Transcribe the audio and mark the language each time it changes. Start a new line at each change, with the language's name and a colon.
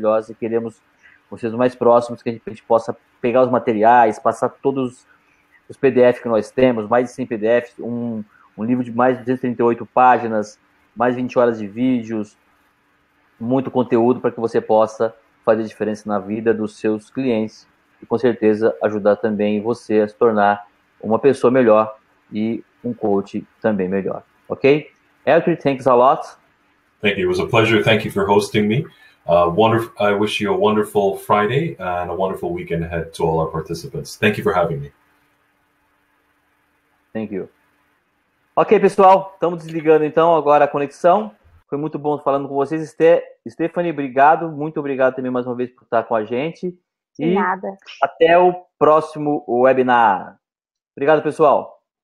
Portuguese: e queremos vocês mais próximos, que a gente possa pegar os materiais, passar todos os PDFs que nós temos, mais de 100 PDFs, um livro de mais de 238 páginas, mais de 20 horas de vídeos, muito conteúdo para que você possa fazer diferença na vida dos seus clientes e com certeza ajudar também você a se tornar uma pessoa melhor e um coach também melhor.
English: Ok? Elton, thanks a lot. Thank you. It was a pleasure. Thank you for hosting me. I wish you a wonderful Friday and a wonderful weekend ahead to all our participants. Thank you for having me. Thank you.
Portuguese: Ok, pessoal, estamos desligando então agora a conexão. Foi muito bom falando com vocês. Stephanie, obrigado. Muito obrigado também mais uma vez por estar com a gente. De nada. Até o próximo webinar. Obrigado, pessoal.